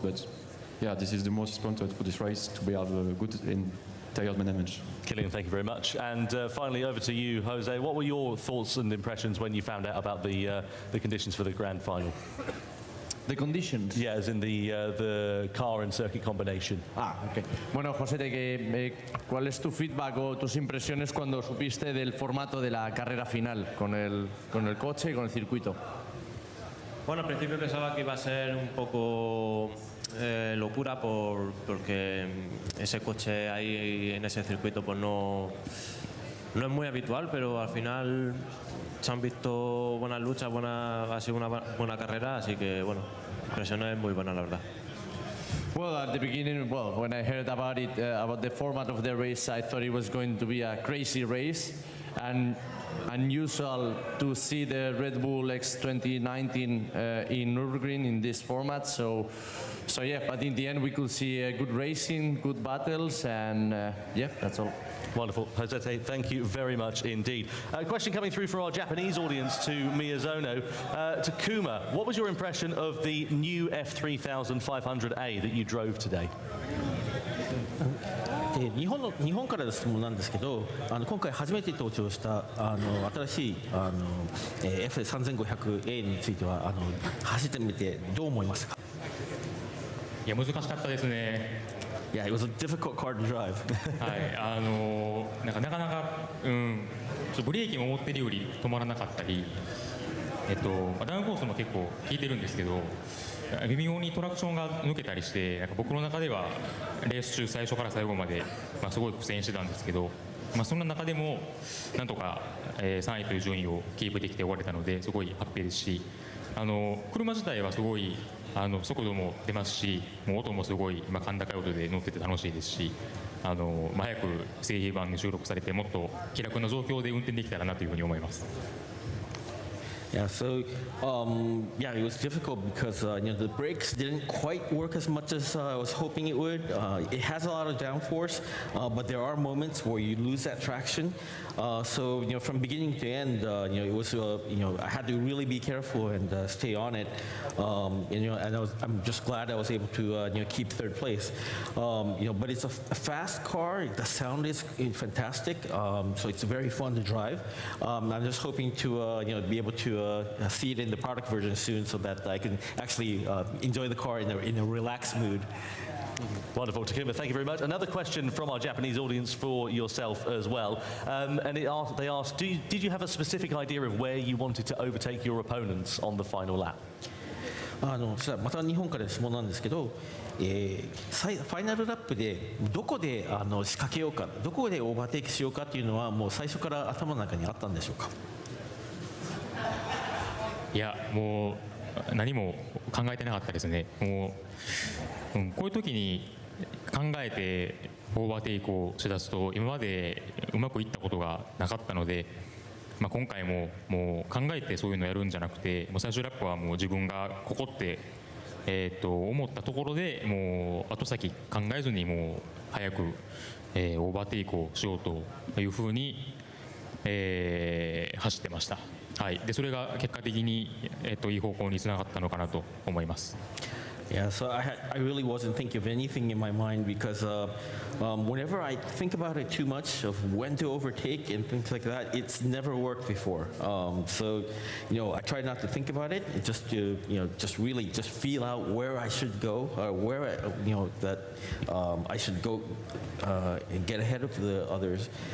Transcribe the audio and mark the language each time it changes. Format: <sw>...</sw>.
<en>But yeah, this is the most important for this race to have good in tire management. Kylian, thank you very much. And finally, over to you, Jose. What were your thoughts and impressions when you found out about the conditions for the grand final? The conditions? Yeah, as in the car and circuit combination. Okay.</en> <es>Bueno, José, ¿cuál es tu feedback o tus impresiones cuando supiste del formato de la carrera final con el coche y con el circuito? Bueno, al principio pensaba que iba a ser un poco locura porque ese coche ahí en ese circuito pues no es muy habitual, pero al final se han visto buenas luchas, ha sido una buena carrera, así que bueno, la impresión es muy buena la verdad.</es> <en>Well, at the beginning, when I heard about it, about the format of the race, I thought it was going to be a crazy race, and unusual to see the Red Bull X 2019 in Nürburgring in this format. So yeah, but in the end we could see good racing, good battles, and yeah, that's all. Wonderful. Jose, thank you very much indeed. A question coming through from our Japanese audience to Miyazono. Takuma, what was your impression of the new F3500A that you drove today?</en> <ja>日本からの質問なんですけど、今回初めて登場した新しいF3500A については走ってみてどう思いましたか？いや難しかったですね。</ja> <en>Yeah, it was a difficult car to drive.</en> <ja>はい、なかなかブレーキも思ってるより止まらなかったり、ダウンコースも結構効いてるんですけど、微妙にトラクションが抜けたりして、なんか僕の中ではレース中最初から最後まですごい苦戦してたんですけど、そんな中でもなんとか、3位という順位をキープできて終われたので、すごいハッピーですし、車自体はすごい速度も出ますし、もう音もすごい甲高い音で乗ってて楽しいですし、早く製品版に収録されてもっと気楽な状況で運転できたらなというふうに思います。</ja> <en>Yeah, so yeah, it was difficult because the brakes didn't quite work as much as I was hoping it would. It has a lot of downforce, but there are moments where you lose that traction. So from beginning to end, it was I had to really be careful and stay on it. And I'm just glad I was able to keep third place. But it's a fast car. The sound is fantastic. So it's very fun to drive. I'm just hoping to be able to see it in the product version soon, so that I can actually enjoy the car in a relaxed mood. Wonderful. Takuma, thank you very much. Another question from our Japanese audience for yourself as well. And they asked, did you have a specific idea of where you wanted to overtake your opponents on the final lap?</en> <ja>また日本からの質問なんですけど、ファイナルラップでどこで仕掛けようか、どこでオーバーテイクしようかっていうのはもう最初から頭の中にあったんでしょうか？いや、もう何も考えてなかったですね。もう、こういう時に考えてオーバーテイクをしだすと今までうまくいったことがなかったので、今回ももう考えてそういうのをやるんじゃなくて、もう最終ラップはもう自分がここって、思ったところでもう後先考えずにもう早く、オーバーテイクをしようというふうに、走ってました。はい、でそれが結果的に、いい方向につながったのかなと思います。</ja> <en>Yeah, so I really wasn't thinking of anything in my mind because whenever I think about it too much of when to overtake and things like that, it's never worked before. So I try not to think about it, and just to just really just feel out where I should go, or where that I should go and get ahead of the others.</en>